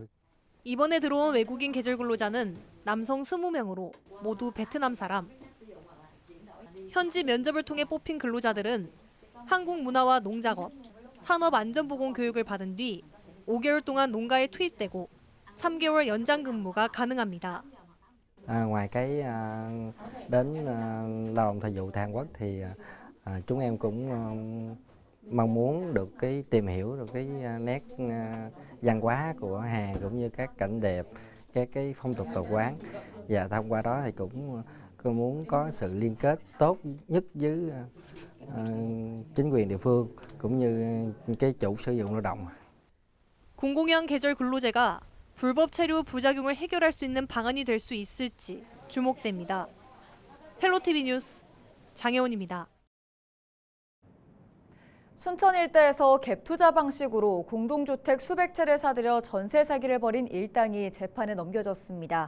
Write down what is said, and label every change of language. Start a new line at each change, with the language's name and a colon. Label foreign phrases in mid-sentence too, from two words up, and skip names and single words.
Korean: 이번에 들어온 외국인 계절 근로자는 남성 20명으로 모두 베트남 사람. 현지 면접을 통해 뽑힌 근로자들은 한국 문화와 농작업, 산업안전보건 교육을 받은 뒤 5개월 동안 농가에 투입되고 3개월 연장 근무가 가능합니다.
Vietnamese: Ngoài cái đến lao động thời vụ tại Hàn Quốc thì chúng em cũng mong muốn được tìm hiểu được cái nét văn hóa của Hàn cũng như các cảnh đẹp, cái phong tục tập quán, và thông qua đó thì cũng muốn có sự liên kết tốt nhất với chính quyền địa phương cũng như cái chủ sử dụng lao động.
Korean: 공공형 계절 근로제가 불법 체류 부작용을 해결할 수 있는 방안이 될 수 있을지 주목됩니다. 헬로티비 뉴스 장혜원입니다. 순천 일대에서 갭 투자 방식으로 공동주택 수백 채를 사들여 전세 사기를 벌인 일당이 재판에 넘겨졌습니다.